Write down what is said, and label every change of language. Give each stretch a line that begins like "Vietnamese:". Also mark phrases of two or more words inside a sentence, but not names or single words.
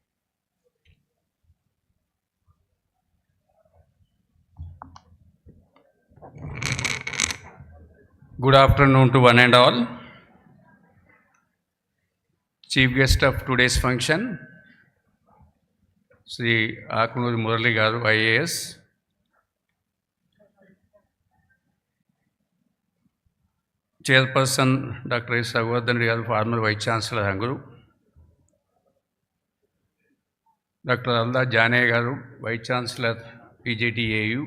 English: Good afternoon to one and all. Chief guest of today's function, Sri Akunuri Murali Garu, IAS. Chairperson, Dr. S. Raghuvardan Garu, former Vice Chancellor, Hanguru. Dr. Alda Jane Garu, Vice Chancellor, PJTAU.